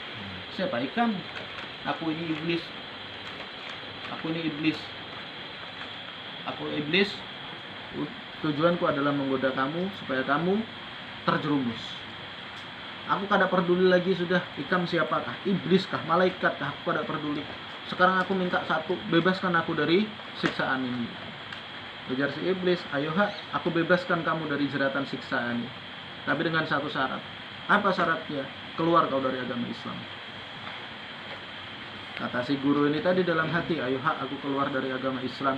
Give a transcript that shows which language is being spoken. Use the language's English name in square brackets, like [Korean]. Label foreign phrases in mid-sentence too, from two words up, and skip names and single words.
[Indonesian] Siapa ikam? Aku ini iblis. aku ini iblis. Aku iblis. Tujuanku adalah menggoda kamu supaya kamu terjerumus. Aku kada peduli lagi sudah ikam siapakah, iblis kah, malaikat kah, aku kada peduli. Sekarang aku minta satu, bebaskan aku dari siksaan ini. Ujar si iblis, ayo aku bebaskan kamu dari jeratan siksaan ini. Tapi dengan satu syarat. Apa syaratnya? Keluar kau dari agama Islam. Kata si guru ini tadi dalam hati, ayo aku keluar dari agama Islam.